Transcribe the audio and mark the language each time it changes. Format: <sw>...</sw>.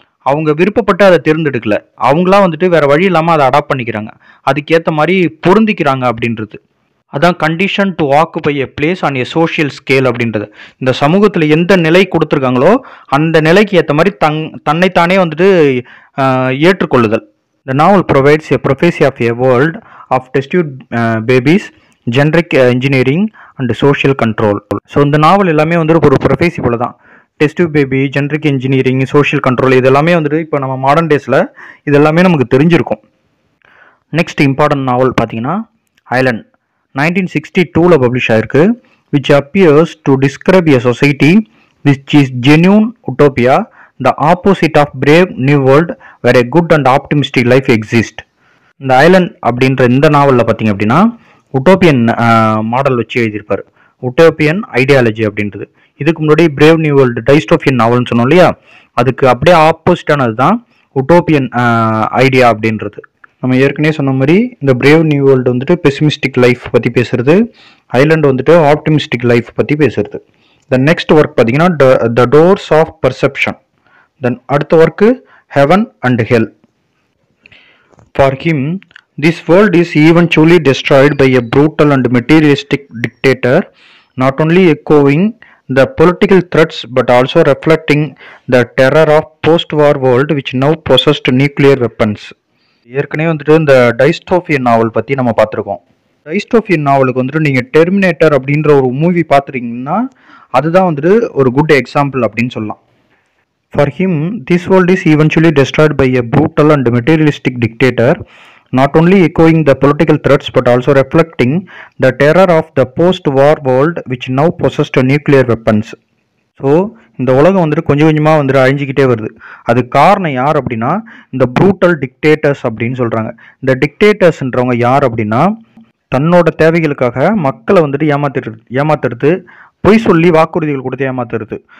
<ta>அவங்க விருப்பப்பட்டு அதை தேர்ந்தெடுக்கல, அவங்களா வந்துட்டு வேற வழி இல்லாமல் அதை அடாப்ட் பண்ணிக்கிறாங்க, அதுக்கேற்ற மாதிரி பொருந்திக்கிறாங்க அப்படின்றது.</ta> <en>அதான் condition to occupy a place on a social scale அப்படின்றது.</en> <ta>இந்த சமூகத்தில் எந்த நிலை கொடுத்துருக்காங்களோ அந்த நிலைக்கு ஏற்ற மாதிரி தன்னைத்தானே வந்துட்டு ஏற்றுக்கொள்ளுதல்.</ta> <en>The novel provides a prophecy of a world of test tube babies, generic engineering and social control.</en> <ta>So இந்த நாவல் எல்லாமே வந்து ஒரு ப்ரொஃபேசி போல தான். Test tube baby, generic engineering, social control, இது எல்லாமே வந்துட்டு இப்போ நம்ம மாடர்ன் டேஸில் இது எல்லாமே நமக்கு தெரிஞ்சிருக்கும். நெக்ஸ்ட் இம்பார்ட்டன்ட் நாவல் பார்த்தீங்கன்னா ஐலண்ட், 1962 பப்ளிஷ் ஆயிருக்கு.</ta> <en>which appears to describe a society which is genuine utopia, the opposite of brave new world where a good and optimistic life exists.</en> <ta>இந்த ஐலண்ட் அப்படின்ற இந்த நாவலில் பார்த்தீங்க அப்படின்னா உட்டோப்பியன் மாடல் வச்சு எழுதியிருப்பார், உட்டோப்பியன் ஐடியாலஜி அப்படின்றது. இதுக்கு முன்னாடி பிரேவ் நியூ வேர்ல்டு டைஸ்டோபியன் நாவல்னு சொன்னோம் இல்லையா, அதுக்கு அப்படியே ஆப்போசிட்டானது தான் உட்டோப்பியன் ஐடியா அப்படின்றது. நம்ம ஏற்கனவே சொன்ன மாதிரி இந்த பிரேவ் நியூ வேர்ல்டு வந்துட்டு பெசிமிஸ்டிக் லைஃப் பற்றி பேசுறது, ஐலண்ட் வந்துட்டு ஆப்டிமிஸ்டிக் லைஃப் பற்றி பேசுறது.</ta> <en>The next work பார்த்தீங்கன்னா the doors of perception.</en> <ta>தென் அடுத்த work heaven and Hell.</ta> <en>For him this world is eventually destroyed by a brutal and materialistic dictator, not only echoing the political threats but also reflecting the terror of post-war world which now possessed nuclear weapons.</en> <ta>ஏற்கனவே வந்துட்டு இந்த டைஸ்டோபியன் நாவல் பற்றி நம்ம பார்த்துருக்கோம். டைஸ்டோபியன் நாவலுக்கு வந்துட்டு நீங்கள் terminator அப்படின்ற ஒரு மூவி பார்த்துருக்கீங்கன்னா அதுதான் வந்துட்டு ஒரு குட் எக்ஸாம்பிள் அப்படின்னு சொல்லலாம்.</ta> <en>For him, this world is eventually destroyed by a brutal and materialistic dictator, not only echoing the political threats but also reflecting the terror of the post-war world which now possessed nuclear weapons.</en> <ta>So இந்த உலகம் வந்துட்டு கொஞ்சம் கொஞ்சமாக வந்துட்டு அழிஞ்சிக்கிட்டே வருது. அது காரணம் யார் அப்படின்னா இந்த ப்ரூட்டல் டிக்டேட்டர்ஸ் அப்படின்னு சொல்கிறாங்க. இந்த டிக்டேட்டர்ஸ்ன்றவங்க யார் அப்படின்னா தன்னோட தேவைகளுக்காக மக்களை வந்துட்டு ஏமாத்துறது, பொய் சொல்லி வாக்குறுதிகள் கொடுத்து ஏமாத்துறது.</ta>